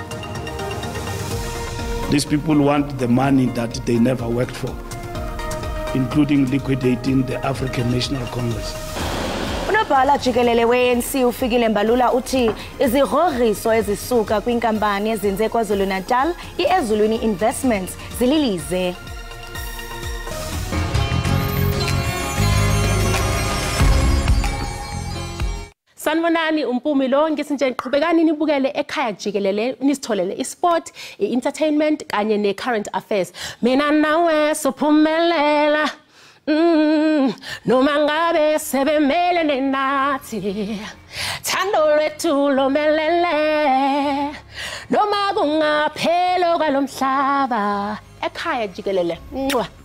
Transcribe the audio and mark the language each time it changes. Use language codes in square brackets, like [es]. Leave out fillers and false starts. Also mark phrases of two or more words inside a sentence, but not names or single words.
[en] These people want the money that they never worked for, including liquidating the African National Congress. [zu] Unobhala Jikelele we-ANC ufikile mbalula uthi izigrogriso ezisuka kwinkampani ezinze KwaZulu-Natal iEzulwini Investments zililize. Sanibonani umpumi lo ngisinje niqhubekani nibukele ekhaya jikelele nisitholele [en] isport entertainment [zu] kanye ne- [en] current affairs [zu] mina nawe sophumelela noma ngabe sebemelene nathi thando lwethu lomelele noma kungaphelo kwalomhlaba ekhaya jikelele ncwa.